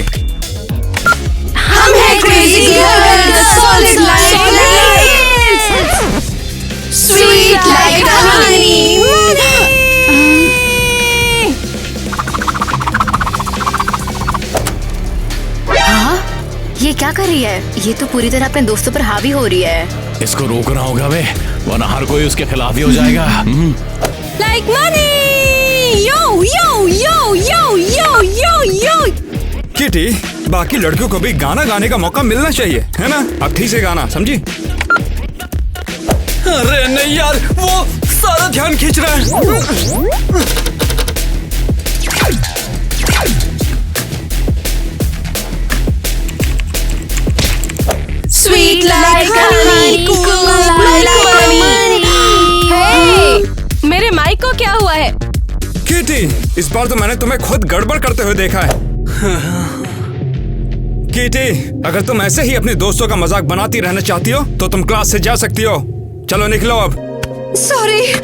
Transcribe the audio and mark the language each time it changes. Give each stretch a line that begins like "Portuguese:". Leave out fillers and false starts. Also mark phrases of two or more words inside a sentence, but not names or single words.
Hindi: हम हैं
English: crazy girls solid like sweet like honey.
Hindi: हाँ, ये क्या कर रही है? ये तो पूरी तरह अपने दोस्तों पर हावी हो रही है। इसको रोकना होगा बे, वरना हर कोई उसके खिलाफ ही हो जाएगा।
English: like money. यो यो यो यो यो यो यो।
Hindi: किटी, बाकी लड़कियों को भी गाना गाने का मौका मिलना चाहिए, है ना? अब ठीक से गाना, समझी? अरे नहीं यार, वो सारा ध्यान खींच रहा है।
English: Sweet like honey, cool like money।
Hindi: हे, मेरे माइक को क्या हुआ है? किटी, इस बार तो मैंने तुम्हें खुद गड़बड़ करते हुए देखा है। किटी, अगर तुम ऐसे ही अपने दोस्तों का मजाक बनाती रहना चाहती हो तो तुम क्लास से जा सकती हो। चलो निकलो अब। सॉरी।